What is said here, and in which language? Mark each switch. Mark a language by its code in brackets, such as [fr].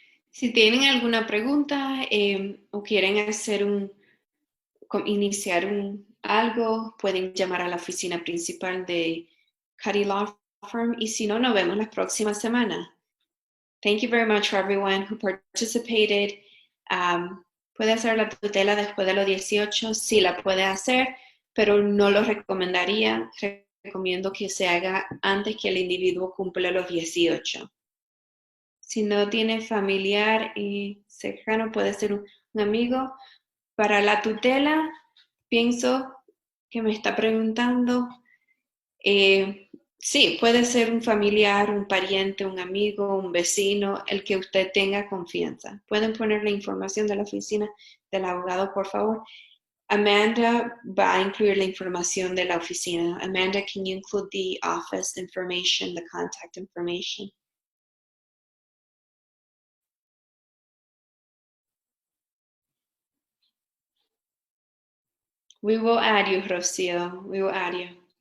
[es] Si tienen alguna pregunta o quieren hacer iniciar algo, pueden llamar a la oficina principal de Cuddy Law Firm, y si no, nos vemos la próxima semana. [en] Thank you very much for everyone who participated. [es] Puede hacer la tutela después de los 18, sí la puede hacer, pero no lo recomendaría. Recomiendo que se haga antes que el individuo cumpla los 18. Si no tiene familiar y cercano, puede ser un amigo. Para la tutela, pienso que me está preguntando, Sí, puede ser un familiar, un pariente, un amigo, un vecino, el que usted tenga confianza. ¿Pueden poner la información de la oficina del abogado, por favor? Amanda va a incluir la información de la oficina. [en] Amanda, can you include the office information, the contact information? We will add you, Rocio. We will add you.